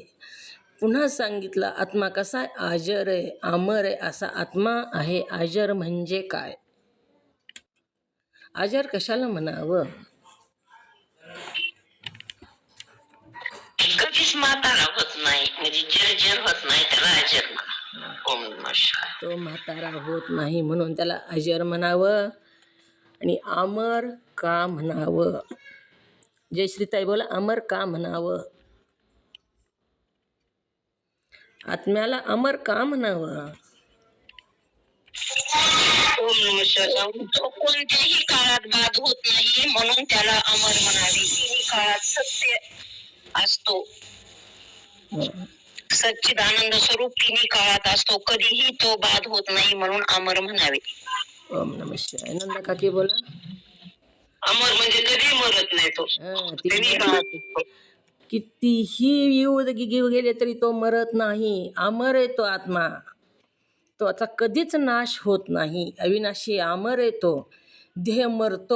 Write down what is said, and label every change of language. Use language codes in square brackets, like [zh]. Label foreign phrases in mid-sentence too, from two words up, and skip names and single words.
[mr] पुन्हा सांगितलं आत्मा कसा आहे? अजर आहे, अमर आहे असा आत्मा आहे. अजर म्हणजे काय? अजर कशाला म्हणावं? कधीच म्हातारा होत नाही, म्हणजे जर होत नाही त्याला अजर म्हणा. [sa] ओम नमः शिवाय. [mr] तो म्हातारा होत नाही म्हणून त्याला अजर म्हणावं आणि अमर का म्हणावं. जयश्रीताई बोला, अमर का म्हणावं. आत्म्याला अमर का म्हणावं. [sa] ओम नमः शिवाय. [mr] तो कोणत्याही काळात बाद होत नाही म्हणून त्याला अमर म्हणावे. तिन्ही काळात सत्य असतो. हं. सच्चिदानंद स्वरूप तिन्ही काळात असतो. कधीही तो बाद होत नाही म्हणून अमर म्हणावे. [sa] ओम नमः शिवाय. [mr] नंदा काकी बोला. अमर म्हणजे कधी मरत नाही तो. ती तिन्ही काळात असतो. कितीही येऊ गेले तरी तो मरत नाही. अमर आहे तो आत्मा. तो आता कधीच नाश होत नाही. अविनाशी अमर आहे तो. देह मरतो.